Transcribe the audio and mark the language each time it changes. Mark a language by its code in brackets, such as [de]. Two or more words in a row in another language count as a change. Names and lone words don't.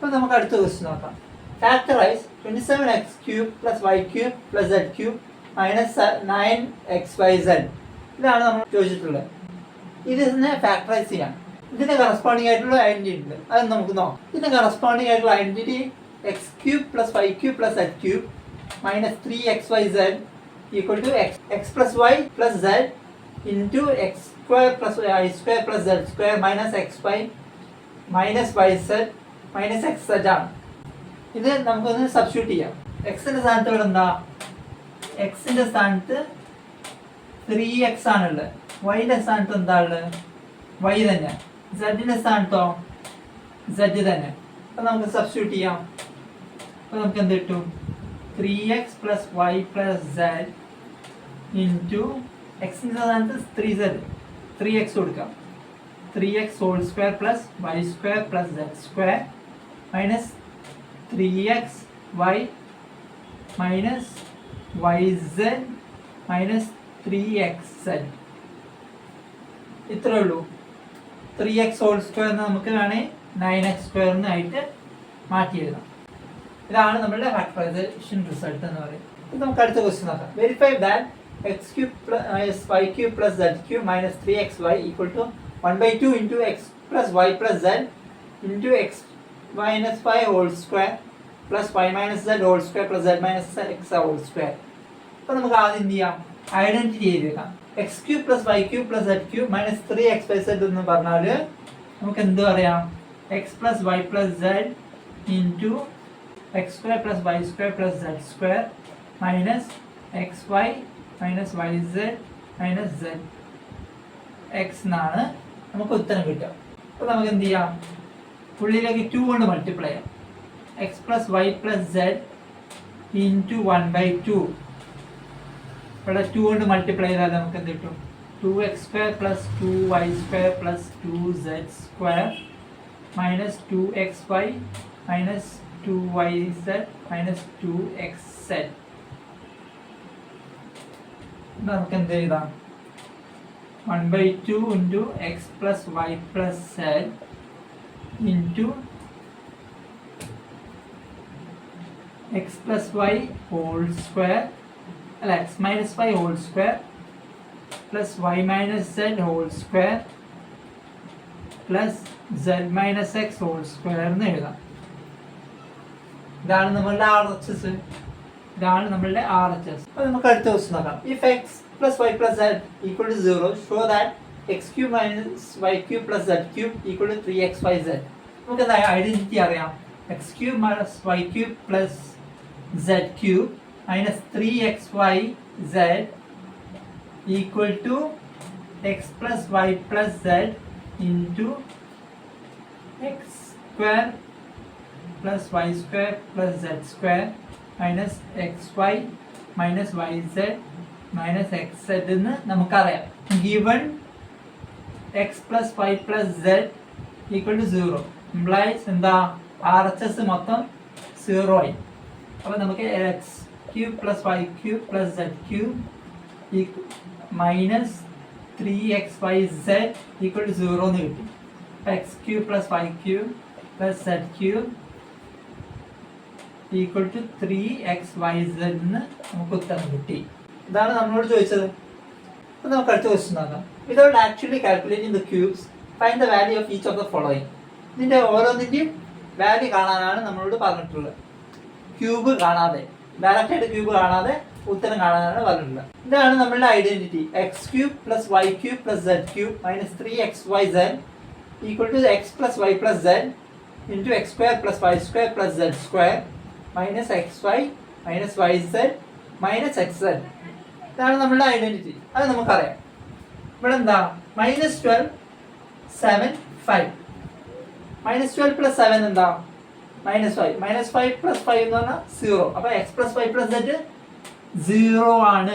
[ml] അപ്പോൾ നമുക്ക് അടുത്ത ക്വസ്റ്റ്യൻ നോക്കാം. ഫാക്ടറൈസ് 27x³ + y³ + z³ - 9xyz. ഇതാണ് നമ്മൾ ചോദിച്ചിട്ടുള്ളത്. ഇതിനെ ഫാക്ടറൈസ് ചെയ്യാം. ഇതിന് കറസ്പോണ്ടിങ് ആയിട്ടുള്ള ഐഡന്റിറ്റി ഉണ്ട്, അത് നമുക്ക് നോക്കാം. ഇതിന് കറസ്പോണ്ടിങ് ആയിട്ടുള്ള ഐഡന്റിറ്റി x³ + y³ + z³ - 3xyz = x + y + z into x² + y² + z² - xy - yz - xz ആണ്. ഇത് നമുക്കൊന്ന് സബ്സ്റ്റിറ്റ്യൂട്ട് ചെയ്യാം. എക്സിന്റെ സ്ഥാനത്ത് ഇവിടെ എന്താ? എക്സിന്റെ സ്ഥാനത്ത് 3x ആണുള്ളത്. വൈയുടെ സ്ഥാനത്ത് എന്താ ഉള്ളത്? y തന്നെ. സെഡിന്റെ സ്ഥാനത്തോ z തന്നെ. അപ്പം നമുക്ക് സബ്സ്റ്റിറ്റ്യൂട്ട് ചെയ്യാം. അപ്പോൾ നമുക്ക് എന്ത് കിട്ടും? 3x + y + z ഇൻറ്റു എക്സിൻ്റെ സ്ഥാനത്ത് 3x കൊടുക്കാം. 3x² + y² + z² - 3xy - yz - 3xz. ഇത്രേ ഉള്ളൂ. 3x² നമുക്ക് വേണേൽ 9x² ആയിട്ട് മാറ്റി എഴുതാം. ഇതാണ് നമ്മളുടെ ഫാക്ടറൈസേഷൻ റിസൾട്ട് എന്ന് പറയും. ഇത് നമുക്ക് അടുത്ത ക്വസ്റ്റ്യൻ നോക്കാം. [en] verify that x³ + y³ + z³ - 3xy = 1/2 into x + y + z into x - y whole square plus y - z whole square plus z - x whole square. [ml] അപ്പോൾ നമുക്ക് ആദ്യം എന്ത് ചെയ്യാം? ഐഡന്റിറ്റി ചെയ്തേക്കാം. x³ + y³ + z³ - 3xyz എന്ന് പറഞ്ഞാൽ നമുക്ക് എന്ത് പറയാം? x + y + z into x² + y² + z² [en] minus xy minus yz minus z x [ml] എന്നാണ് നമുക്ക് ഉത്തരം കിട്ടുക. അപ്പോൾ നമുക്ക് എന്ത് ചെയ്യാം? ഉള്ളിലേക്ക് 2 കൊണ്ട് മൾട്ടിപ്ലൈ ചെയ്യാം. x + y + z into 1/2. ഇവിടെ 2 കൊണ്ട് മൾട്ടിപ്ലൈ ചെയ്താൽ നമുക്ക് എന്ത് കിട്ടും? [en] 2x² + 2y² + 2z² minus 2xy minus 2yz minus 2xz. [ml] നമുക്ക് എന്ത് എഴുതാം? [en] 1/2 into x + y + z into x + y whole square അല്ല x - y whole square plus y - z whole square plus z - x whole square [ml] എന്ന് എഴുതാം. ഇതാണ് നമ്മളുടെ RHS. ഇതാണ് നമ്മളുടെ RHS. അപ്പോൾ നമുക്ക് അടുത്ത ക്വസ്റ്റ്യൻ നോക്കാം. [en] If x + y + z = 0, show that x³ - y³ + z³ = 3xyz. [ml] നമുക്ക് എന്താ ഐഡന്റിറ്റി അറിയാം? [en] x³ - y³ + z³ minus 3xyz equal to x plus y plus z into x² plus y² plus z² minus xy minus yz minus xz [ml] എന്ന് നമുക്കറിയാം. [en] given x plus y plus z equal to 0 implies [ml] എന്താ? RHS മൊത്തം 0 ആയി. അപ്പോൾ നമുക്ക് x³ + y³ + z³ [en] minus 3xyz equal to [ml] 0 എന്ന് കിട്ടി. അപ്പോൾ x³ + y³ + z³ [en] equal to [ml] 3xyz എന്ന് നമുക്ക് ഉത്തരം കിട്ടി. ഇതാണ് നമ്മളോട് ചോദിച്ചത്. അപ്പോൾ നമുക്ക് അടുത്ത ക്വസ്റ്റ്യൻ നോക്കാം. [en] without actually calculating the cubes find the value of each of the following. [ml] ഇതിൻ്റെ ഓരോന്നിൻ്റെയും വാല്യൂ കാണാനാണ് നമ്മളോട് പറഞ്ഞിട്ടുള്ളത്. ക്യൂബ് കാണാതെ, ഡയറക്റ്റായിട്ട് ക്യൂബ് കാണാതെ ഉത്തരം കാണാനാണ് പറഞ്ഞിട്ടുള്ളത്. ഇതാണ് നമ്മളുടെ ഐഡന്റിറ്റി. [en] x³ + y³ + z³ minus 3xyz equal to x plus y plus z into x² + y² + z² minus xy minus yz minus xz. [ml] ഇതാണ് നമ്മളുടെ ഐഡന്റിറ്റി. അത് നമുക്കറിയാം. ഇവിടെ എന്താ? -12 7 5. -12 + 7 എന്താ? -5. -5 + 5 എന്ന് പറഞ്ഞാൽ 0. അപ്പോൾ x + y + z 0 ആണ്.